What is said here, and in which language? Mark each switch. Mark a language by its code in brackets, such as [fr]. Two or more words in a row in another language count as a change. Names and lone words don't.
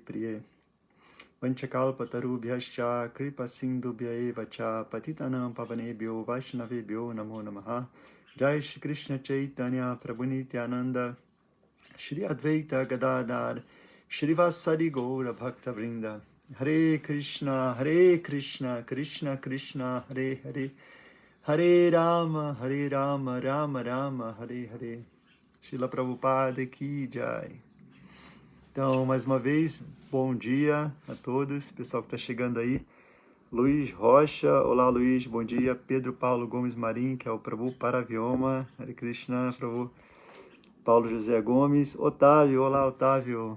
[sa] प्रिये वाञ्छाकल्पतरुभ्यश्च कृपा सिन्धुभ्य एव च पतितानां पावनेभ्यो वैष्णवेभ्यो नमो नमः जय श्री कृष्ण चैतन्य प्रभु नित्यानन्द श्री अद्वैत गदाधर श्री वासादि गौर भक्त वृन्द हरे कृष्ण कृष्ण कृष्ण हरे हरे हरे राम राम राम हरे हरे श्रील प्रभुपाद की जय. [pt] Então, mais uma vez, bom dia a todos, pessoal que está chegando aí. Luiz Rocha, olá Luiz, bom dia. Pedro Paulo Gomes Marim, que é o Prabhu Paravyoma, [sa] हरे कृष्ण, [pt] Prabhu. Paulo José Gomes, Otávio, olá Otávio.